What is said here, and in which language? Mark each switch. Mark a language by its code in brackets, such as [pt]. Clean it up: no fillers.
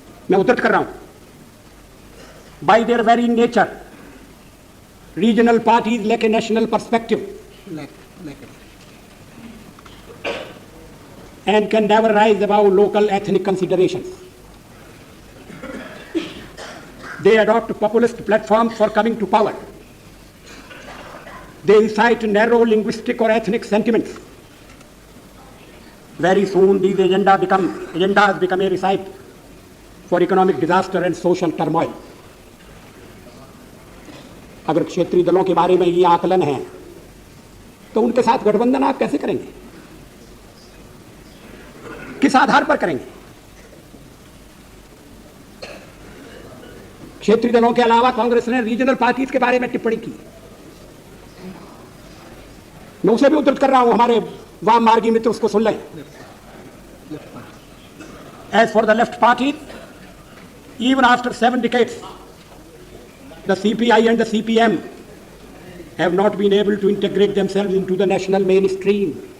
[hi] मैं उद्धृत कर रहा हूं, [en] By their very nature regional parties lack a national perspective and can never rise above local ethnic considerations. They adopt populist platforms for coming to power. They incite narrow linguistic or ethnic sentiments. Very soon these agendas become a recipe for economic disaster and social turmoil. [hi] अगर क्षेत्रीय दलों के बारे में ये आकलन है तो उनके साथ गठबंधन आप कैसे करेंगे, किस आधार पर करेंगे? क्षेत्रीय दलों के अलावा कांग्रेस ने रीजनल पार्टीज के बारे में टिप्पणी की। मैं उसे भी उद्धृत कर रहा हूं, हमारे वाम मार्गी मित्र उसको सुन लें। [en] As for the left parties, even after 7 decades, the CPI and the CPM have not been able to integrate themselves into the national mainstream.